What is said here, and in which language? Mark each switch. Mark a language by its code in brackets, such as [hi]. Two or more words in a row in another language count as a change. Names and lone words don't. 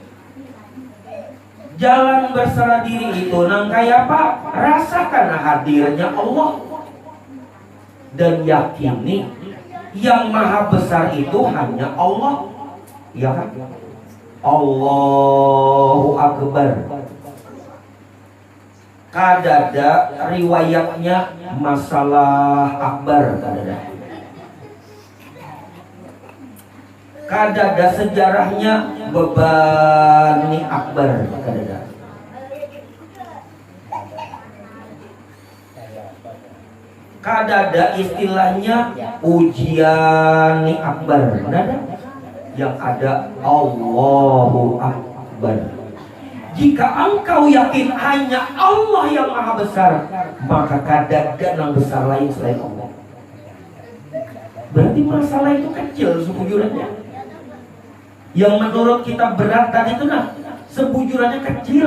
[id] Jalan berserah diri itu nang kayak apa? Rasakan hadirnya Allah dan yakini yang maha besar itu hanya Allah. Ya kan? [ar] Allahu Akbar. [bjn] Kadada riwayatnya masalah akbar, kadada sejarahnya bebani akbar, kadada istilahnya ujian akbar, yang ada [ar] Allahu Akbar. [id] Jika engkau yakin hanya Allah yang maha besar, maka kadada yang besar lain selain Allah. Berarti masalah itu kecil sebujurnya. Yang menurut kita berat tadi itu sebujurnya kecil.